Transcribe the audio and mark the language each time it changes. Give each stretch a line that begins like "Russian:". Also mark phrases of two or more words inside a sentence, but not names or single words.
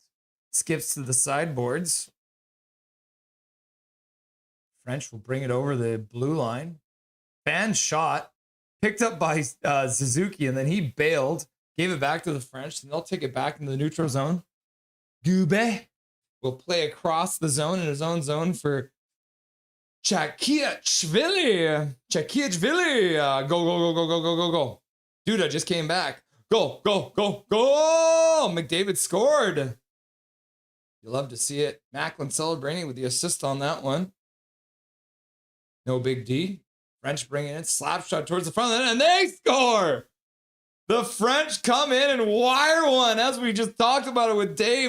English: Skips to the sideboards. French will bring it over the blue line. Fan shot. Picked up by Suzuki, and then he bailed. Gave it back to the French, and they'll take it back into the neutral zone. Gube will play across the zone in his own zone for Chakiachvili. Go, go, go, go, go, go, go, go. Duda just came back. Go, go, go, go. McDavid scored. You love to see it. Macklin celebrating with the assist on that one. No big D. French bringing it. Slap shot towards the front of the net, and they score. The French come in and wire one, as we just talked about it with Dave.